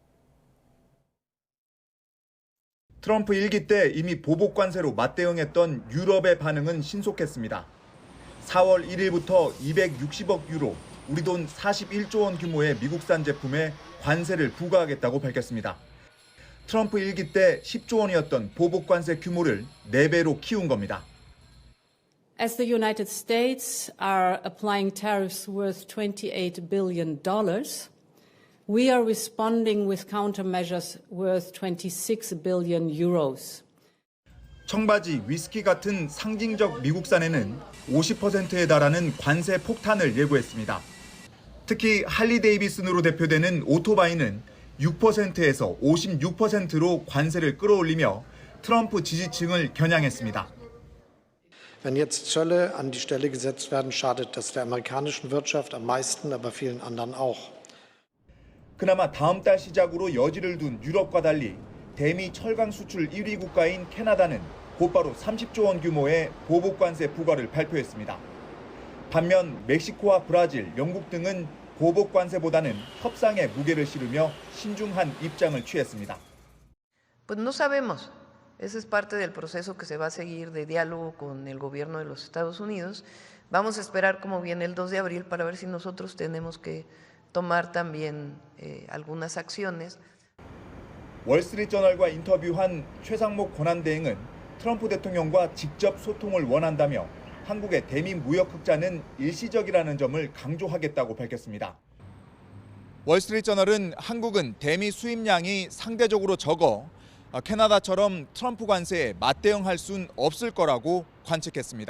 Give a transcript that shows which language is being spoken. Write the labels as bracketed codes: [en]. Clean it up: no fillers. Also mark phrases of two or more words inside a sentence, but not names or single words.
[ko] 트럼프 1기 때 이미 보복 관세로 맞대응했던 유럽의 반응은 신속했습니다. 4월 1일부터 260억 유로, 우리 돈 41조 원 규모의 미국산 제품에 관세를 부과하겠다고 밝혔습니다. 트럼프 1기 때 10조 원이었던 보복 관세 규모를 4배로 키운 겁니다. [en] As the United States are applying tariffs worth $28 billion, we are responding with countermeasures worth 26 billion euros. [ko] 청바지, 위스키 같은 상징적 미국산에는 50%에 달하는 관세 폭탄을 예고했습니다. 특히 할리 데이비슨으로 대표되는 오토바이는 6%에서 56%로 관세를 끌어올리며 트럼프 지지층을 겨냥했습니다. [de] Wenn jetzt Zölle an die Stelle gesetzt werden, schadet das der amerikanischen Wirtschaft am meisten, aber vielen anderen auch. [ko] 그나마 다음 달 시작으로 여지를 둔 유럽과 달리 대미 철강 수출 1위 국가인 캐나다는 곧바로 30조 원 규모의 보복 관세 부과를 발표했습니다. 반면 멕시코와 브라질, 영국 등은 보복 관세보다는 협상에 무게를 실으며 신중한 입장을 취했습니다. [es] Pues no sabemos. Ese es parte del proceso que se va a seguir de diálogo con el gobierno de los Estados Unidos. Vamos a esperar cómo viene el 2 de abril para ver si nosotros tenemos que tomar también algunas acciones. [ko] 월스트리트저널과 인터뷰한 최상목 권한대행은 트럼프 대통령과 직접 소통을 원한다며 한국의 대미 무역 흑자는 일시적이라는 점을 강조하겠다고 밝혔습니다. 월스트리트저널은 한국은 대미 수입량이 상대적으로 적어 캐나다처럼 트럼프 관세에 맞대응할 순 없을 거라고 관측했습니다.